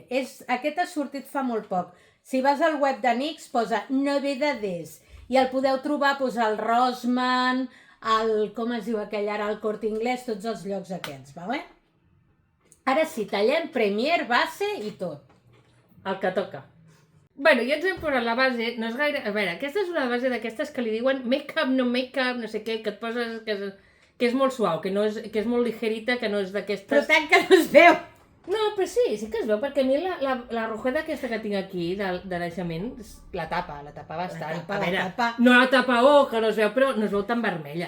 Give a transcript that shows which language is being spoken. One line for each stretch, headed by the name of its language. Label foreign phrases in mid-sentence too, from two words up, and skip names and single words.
Catalan: Aquest ha sortit fa molt poc. Si vas al web de NYX posa novedades i el podeu trobar al Rossmann, com es diu aquell ara, el Corte Inglés, tots els llocs aquests, vale? Ara sí, tallem Premier, base i tot. El que toca. Bueno, ja ens hem posat la base, no és gaire... A veure, aquesta és una base d'aquestes que li diuen
English: make-up, no make-up,
Catalan: no sé què, que et poses... que és molt suau, que és molt ligerita, que no és d'aquestes... Però tant que no es veu! No, però sí que es veu, perquè a mi la rojeta aquesta que tinc aquí, de naixement, la tapa bastant. No la tapa, que no es veu, però no es veu tan vermella.